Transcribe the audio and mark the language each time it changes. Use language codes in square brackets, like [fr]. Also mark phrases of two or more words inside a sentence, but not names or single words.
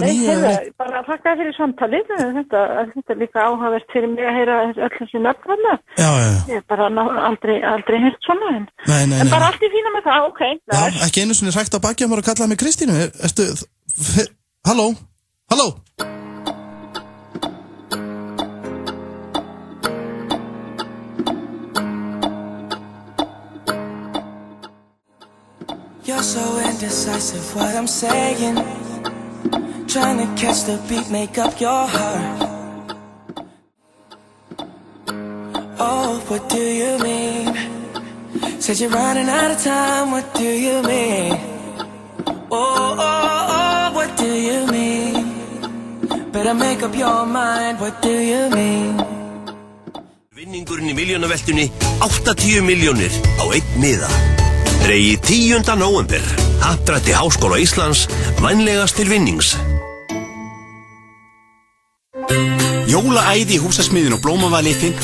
[is] Nei, bara þakka fyrir samtalið, þetta er líka áhugavert fyrir mig að heyra öll þessi nöfnvarna. Já. Ég hef bara aldrei heyrt svona, en bara allt í fína með það, ok. Já, ekki einu sinni hrækt á baki að maður að kallaði mig Kristínu, Halló? [en] You're so indecisive what I'm saying Trying to catch the beat, make up your heart Oh, what do you mean? Said you're running out of time, what do you mean? Oh, what do you mean? Better make up your mind, what do you mean? [is] Vinningurinn í miljónaveltunni 80 milljónir á einn miða Dregið 10. nóvember Happdrætti Háskóla Íslands Vænlegast til vinnings Jólaæði í húsasmiðjun og Blómavali 5.